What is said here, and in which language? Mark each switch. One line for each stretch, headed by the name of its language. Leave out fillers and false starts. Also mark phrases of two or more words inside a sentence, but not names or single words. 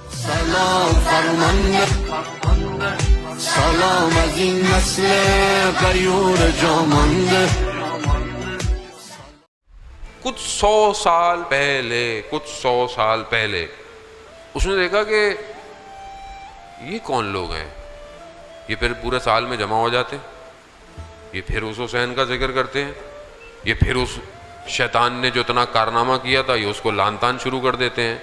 Persian: سلام فرمانده سلام از این نسل غیور جامانده.
Urdu: کچھ 100 سال پہلے اس نے دیکھا کہ یہ کون لوگ ہیں، یہ پھر پورے سال میں جمع ہو جاتے ہیں، یہ پھر اس حسین کا ذکر کرتے ہیں، یہ پھر اس شیطان نے جو اتنا کارنامہ کیا تھا یہ اس کو لان تان شروع کر دیتے ہیں.